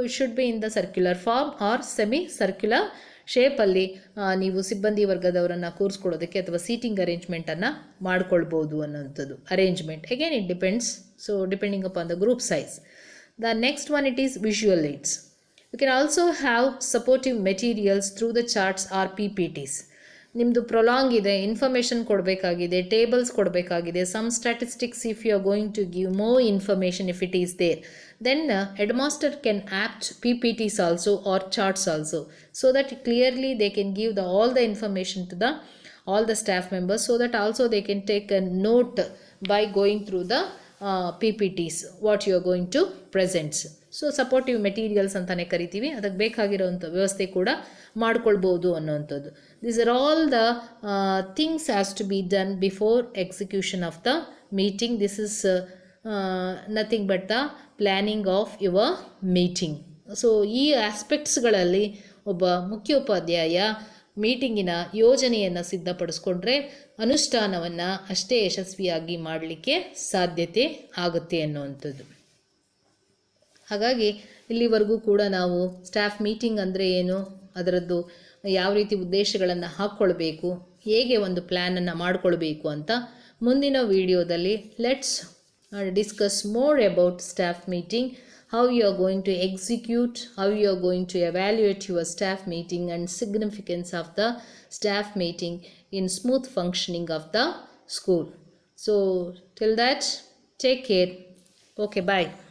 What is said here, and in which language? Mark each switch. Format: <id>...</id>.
<en>it should be in the circular form or semi circular</en> <kn>ಶೇಪಲ್ಲಿ ನೀವು ಸಿಬ್ಬಂದಿ ವರ್ಗದವರನ್ನು ಕೂರಿಸ್ಕೊಳ್ಳೋದಕ್ಕೆ ಅಥವಾ ಸೀಟಿಂಗ್ ಅರೇಂಜ್ಮೆಂಟನ್ನು ಮಾಡ್ಕೊಳ್ಬೋದು ಅನ್ನೋಂಥದ್ದು arrangement.</kn> <en>Again it depends, so depending upon the group size. The next one, it is visual aids. You can also have supportive materials through the charts or PPTs.</en> <kn>ನಿಮ್ಮದು prolong ಇದೆ, information ಕೊಡಬೇಕಾಗಿದೆ, tables ಕೊಡಬೇಕಾಗಿದೆ,</kn> <en>Some statistics if you are going to give more information if it is there, then headmaster can apt PPTs also or charts also, so that clearly they can give all the information to all the staff members, so that also they can take a note by going through the PPTs what you are going to present.</en> <kn>So supportive materials ಅಂತಲೇ ಕರಿತೀವಿ, ಅದಕ್ಕೆ ಬೇಕಾಗಿರೋವಂಥ ವ್ಯವಸ್ಥೆ ಕೂಡ ಮಾಡ್ಕೊಳ್ಬೋದು ಅನ್ನೋವಂಥದ್ದು.</kn> <en>These are all the things has to be done before execution of the meeting. This is nothing but the planning of your meeting.</en> <kn>So ಈ ಆಸ್ಪೆಕ್ಟ್ಸ್ಗಳಲ್ಲಿ ಒಬ್ಬ ಮುಖ್ಯೋಪಾಧ್ಯಾಯ ಮೀಟಿಂಗಿನ ಯೋಜನೆಯನ್ನು ಸಿದ್ಧಪಡಿಸ್ಕೊಂಡ್ರೆ ಅನುಷ್ಠಾನವನ್ನು ಅಷ್ಟೇ ಯಶಸ್ವಿಯಾಗಿ ಮಾಡಲಿಕ್ಕೆ ಸಾಧ್ಯತೆ ಆಗುತ್ತೆ ಅನ್ನುವಂಥದ್ದು. ಹಾಗಾಗಿ ಇಲ್ಲಿವರೆಗೂ ಕೂಡ ನಾವು ಸ್ಟಾಫ್ ಮೀಟಿಂಗ್ ಅಂದರೆ ಏನು, ಅದರದ್ದು ಯಾವ ರೀತಿ ಉದ್ದೇಶಗಳನ್ನು ಹಾಕ್ಕೊಳ್ಬೇಕು, ಹೇಗೆ ಒಂದು ಪ್ಲ್ಯಾನನ್ನು ಮಾಡಿಕೊಳ್ಬೇಕು ಅಂತ ಮುಂದಿನ ವಿಡಿಯೋದಲ್ಲಿ</kn> <en>Let's discuss more about staff meeting, how you are going to execute, how you are going to evaluate your staff meeting and significance of the staff meeting in smooth functioning of the school. So till that, take care. Okay, bye.</en>